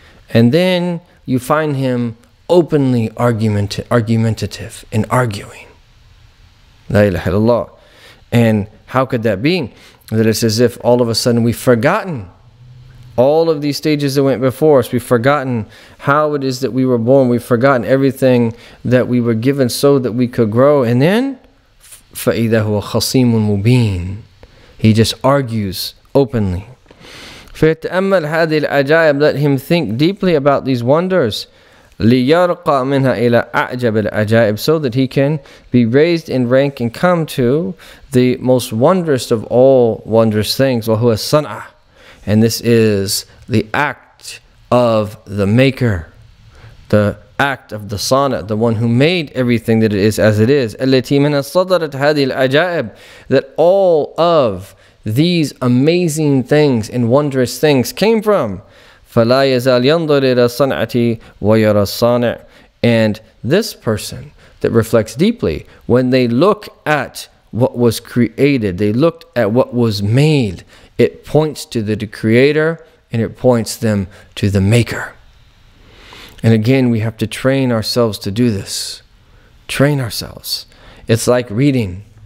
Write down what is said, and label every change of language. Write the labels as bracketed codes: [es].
[en] And then you find him openly argumentative and arguing. [ar] La ilaha illallah. [en] And how could that be? That it's as if all of a sudden we've forgotten all of these stages that went before us. We've forgotten how it is that we were born. We've forgotten everything that we were given so that we could grow. And then, [ar] فَإِذَا هُوَ خَصِيمٌ مُبِينٌ. [en] He just argues openly. [ar] فَيَتَأَمَّلْ هَذِهِ الْعَجَائِبِ. [en] Let him think deeply about these wonders. [ar] لِيَرْقَى مِنْهَا إِلَىٰ أَعْجَبِ الْعَجَائِبِ. [en] So that he can be raised in rank and come to the most wondrous of all wondrous things. [ar] وَهُوَ الصَّنْعَةِ. [en] And this is the act of the maker, the act of the sana, the one who made everything that it is as it is. [ar] التي منها صدرت هذه العجائب. [en] That all of these amazing things and wondrous things came from. [ar] فلا يزال ينظر إلى الصنعة ويرى الصانع. [en] And this person that reflects deeply, when they look at what was created, they looked at what was made, it points to the creator and it points them to the maker. And again, we have to train ourselves to do this. Train ourselves. It's like reading.